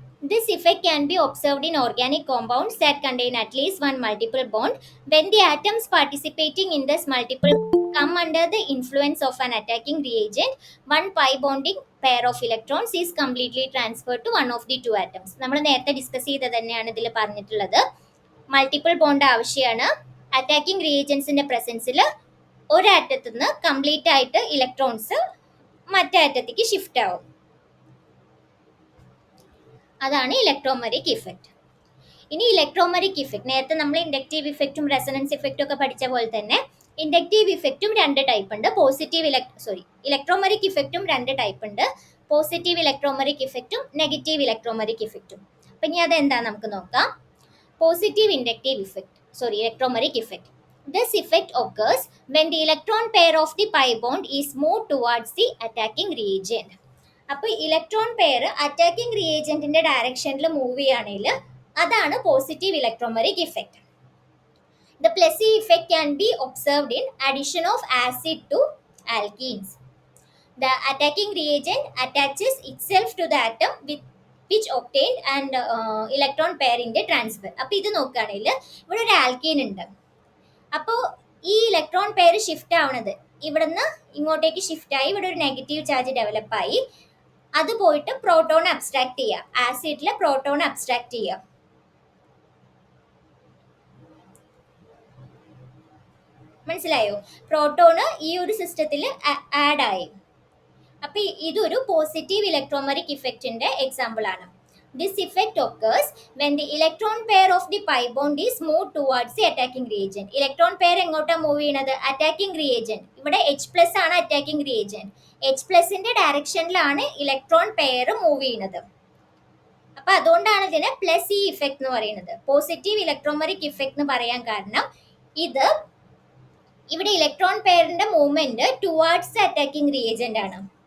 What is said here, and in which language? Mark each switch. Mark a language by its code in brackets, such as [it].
[en] This effect can be observed in organic compounds that contain at least one multiple bond. When the atoms participating in this multiple come under the influence of an attacking reagent, one pi bonding pair of electrons is completely transferred to one of the two atoms. [ml] നമ്മൾ നേരത്തെ discuss ചെയ്തത് തന്നെയാണ് ഇതിൽ പറഞ്ഞിട്ടുള്ളത്. Multiple bond ആവശ്യമാണ്. Attacking റിയേജൻസിന്റെ പ്രസൻസിൽ ഒരു ആറ്റത്തിൽ നിന്ന് complete ആയിട്ട് ഇലക്ട്രോൺസ് മറ്റേ ആറ്റത്തേക്ക് ഷിഫ്റ്റ് ആവും. അതാണ് ഇലക്ട്രോമെറിക് ഇഫക്റ്റ്. ഇനി ഇലക്ട്രോമെറിക് ഇഫക്റ്റ്, നേരത്തെ നമ്മൾ ഇൻഡക്റ്റീവ് ഇഫക്റ്റും റെസൊണൻസ് ഇഫക്റ്റും ഒക്കെ പഠിച്ച പോലെ തന്നെ ഇൻഡക്റ്റീവ് ഇഫക്റ്റും രണ്ട് ടൈപ്പ് ഉണ്ട്. ഇലക്ട്രോമെറിക് ഇഫക്റ്റും രണ്ട് ടൈപ്പ് ഉണ്ട്. Positive electromeric ഇഫക്റ്റും negative electromeric ഇഫക്റ്റും. അപ്പം ഇനി അതെന്താ നമുക്ക് നോക്കാം. Positive electromeric effect. [en] This effect occurs when the electron pair of the pi bond is moved towards the attacking reagent. [ml] അപ്പോൾ ഇലക്ട്രോൺ പെയർ അറ്റാക്കിംഗ് റിയേജന്റിന്റെ ഡയറക്ഷനിൽ മൂവ് ചെയ്യുകയാണെങ്കിൽ അതാണ് positive electromeric effect. [en] The Plessy effect can be observed in addition of acid to alkenes. The attacking reagent attaches itself to the atom which obtained an electron pair in the transfer. [ml] അപ്പോൾ ഇത് നോക്കുകയാണെങ്കിൽ ഇവിടെ ഒരു alkene ഉണ്ട്. അപ്പോൾ ഈ electron pair shift ആവുന്നത് ഇവിടുന്ന് ഇങ്ങോട്ടേക്ക് ഷിഫ്റ്റ് ആയി ഇവിടെ ഒരു നെഗറ്റീവ് ചാർജ് ഡെവലപ്പ് ആയി. അത് പോയിട്ട് പ്രോട്ടോൺ അബ്സ്ട്രാക്ട് ചെയ്യുക, ആസിഡിലെ പ്രോട്ടോൺ അബ്സ്ട്രാക്ട് ചെയ്യുക. മനസ്സിലായോ? പ്രോട്ടോണ് ഈ ഒരു സിസ്റ്റത്തിൽ ആഡ് ആയി. അപ്പൊ ഇതൊരു പോസിറ്റീവ് ഇലക്ട്രോമെറിക് ഇഫക്റ്റിന്റെ എക്സാമ്പിൾ ആണ്. [en] This effect occurs when the electron pair of the pi bond is moved towards the attacking reagent. [ml] Electron pair എങ്ങോട്ടാ മൂവ് ചെയ്യണത്? Attacking reagent. ഇവിടെ H+ ആണ് attacking reagent. H+ന്റെ ഡയറക്ഷനിലാണ് electron pair move ചെയ്യുന്നത്. അപ്പൊ അതുകൊണ്ടാണ് ഇതിനെ plus E effect എന്ന് പറയുന്നത്. പോസിറ്റീവ് ഇലക്ട്രോമെറിക് ഇഫക്റ്റ് എന്ന് പറയാൻ കാരണം ഇത് ഇവിടെ electron പെയറിന്റെ movement towards attacking reagent ആണ്.